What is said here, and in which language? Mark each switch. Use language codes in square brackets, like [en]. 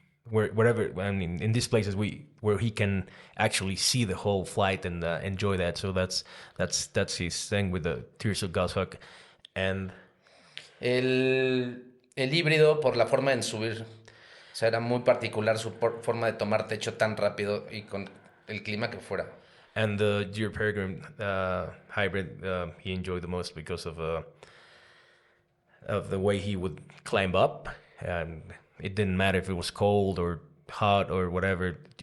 [en] wherever, I mean, in these places where he can actually see the whole flight and enjoy that. So that's his thing with the tearsil goshawk. And [es] el híbrido, por la forma de subir, o sea, era muy particular su forma de tomar techo tan rápido y con el clima que fuera. [en] And the deer peregrine hybrid, he enjoyed the most because of the way he would climb up, and it didn't matter if it was cold or hot or whatever.